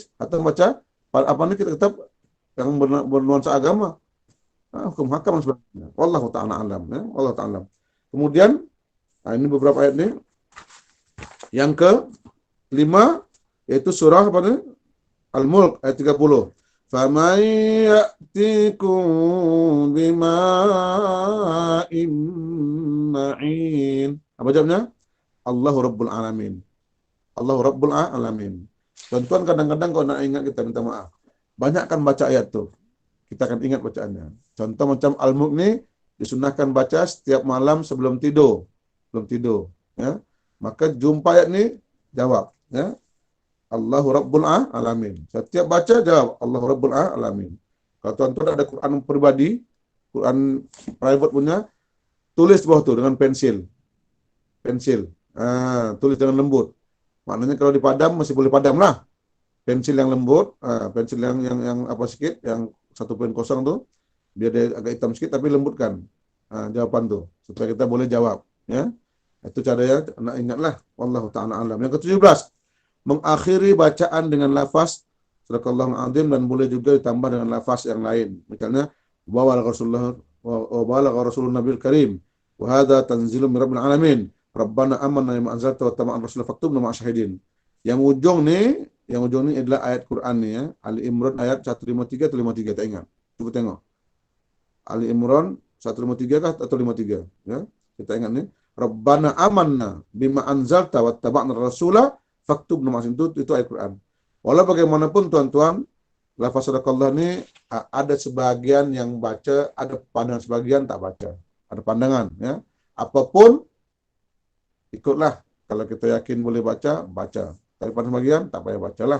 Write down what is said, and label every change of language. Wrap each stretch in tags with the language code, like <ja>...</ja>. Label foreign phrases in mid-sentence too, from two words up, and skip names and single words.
<ms>Atau membaca kitab yang bernuansa agama. Hukum hakam dan sebagainya.</ms> <ar>والله تعالى أعلم. والله تعالى أعلم.</ar> <ms>Kemudian, ini beberapa ayat ni. Yang ke-5, yaitu surah apa ni? Al-Mulk ayat 30.</ms> <ar>فَمَنْ يَأْتِكُمْ بِمَاءٍ مَعِينٍ.</ar> <ms>Apa jawabnya?</ms> <ar>الله رب العالمين. الله رب العالمين.</ar> <ms>Tuan-tuan, kadang-kadang kalau nak ingat kita minta maaf. Banyakkan baca ayat tu. Kita akan ingat bacaannya. Contoh macam Al-Mulk ni, disunahkan baca setiap malam sebelum tidur. Ya. Maka jumpa ayat ni, jawab.</ms> <ar>Ya. الله رب العالمين.</ar> <ms>Setiap baca, jawab.</ms> <ar>الله رب العالمين.</ar> <ms>Kalau tuan-tuan ada Quran pribadi, Quran private punya, tulis bawah tu dengan pensil. Tulis dengan lembut. Maknanya kalau dipadam, masih boleh padam lah. Pensil yang lembut, pensil yang apa sikit, yang 1.0 tu, biar dia agak hitam sikit, tapi lembutkan jawapan tu. Supaya kita boleh jawab. Ya. Itu caranya, nak ingatlah.</ms> <ar>والله تعالى أعلم.</ar> <ms>Yang ke-17, mengakhiri bacaan dengan lafaz</ms> <ar>صدق الله العظيم,</ar> <ms>dan boleh juga ditambah dengan lafaz yang lain. Misalnya,</ms> <ar>وبلغ رسوله النبي الكريم وهذا تنزيل من رب العالمين ربنا آمنا بما أنزلت واتبعنا الرسول فاكتبنا مع الشاهدين.</ar> <ms>Yang ujung ni adalah ayat Quran ni ya. Ali Imran ayat 153 atau 53, tak ingat. Cuba tengok. Ali Imran 153 kah atau 53 ya. Kita ingat ni,</ms> <ar>ربنا آمنا بما أنزلت واتبعنا الرسول فاكتبنا مع</ar> <ms>itu ayat Quran. Walau bagaimanapun tuan-tuan, lafaz sadaqallah ni ada sebagian yang baca, ada pandangan sebagian tak baca. Ada pandangan ya. Apapun ikutlah. Kalau kita yakin boleh baca, baca. Tapi pada sebagian tak payah bacalah.</ms>